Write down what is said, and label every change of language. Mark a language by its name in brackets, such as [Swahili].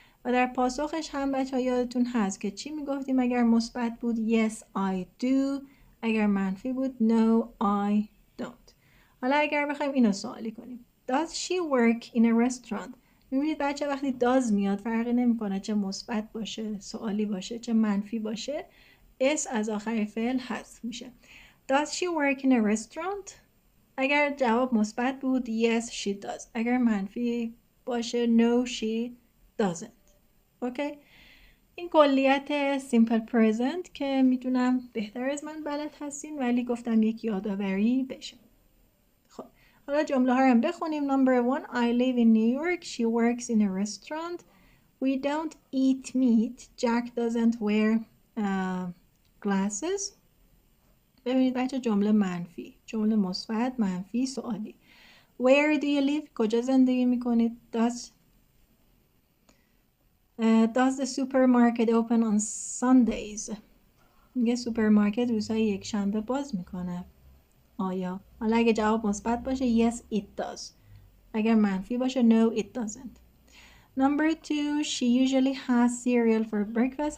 [Persian] و در پاسخش هم بچه ها یادتون هست که چی میگفتیم اگر مثبت بود؟ [English] yes I do، [Persian] اگر منفی بود [English] no I don't. [Persian] حالا اگر بخوایم اینو سوالی کنیم [English] Does she work in a restaurant؟ [Persian] میبینید بچه وقتی داز میاد فرقی نمیکنه چه مثبت باشه، سوالی باشه، چه منفی باشه، اس از آخر فعل حذف میشه. [English] Does she work in a restaurant؟ [Persian] اگر جواب مثبت بود [English] yes she does. [Persian] اگر منفی باشه [English] no she doesn't. [Persian] اوکی؟ این کلیت simple present که میدونم بهتر از من بلد هستین ولی گفتم یک یادآوری بشه. خب حالا جمله ها رو هم بخونیم. [English] Number 1 I live in New York. She works in a restaurant. We don't eat meat. Jack doesn't wear glasses. [Persian] ببینید بچه جمله منفی، جمله مثبت، منفی، سوالی. [English] Where do you live؟ [Persian] کجا زندگی میکنید؟ [English] Does the supermarket open on Sundays؟ [Persian] میگه سوپرمارکت روزهای یک شنبه باز میکنه. آیا؟ حالا اگه جواب مثبت باشه [English] yes it does. [Persian] اگر منفی باشه [English] no it doesn't. Number 2 she usually has cereal for breakfast.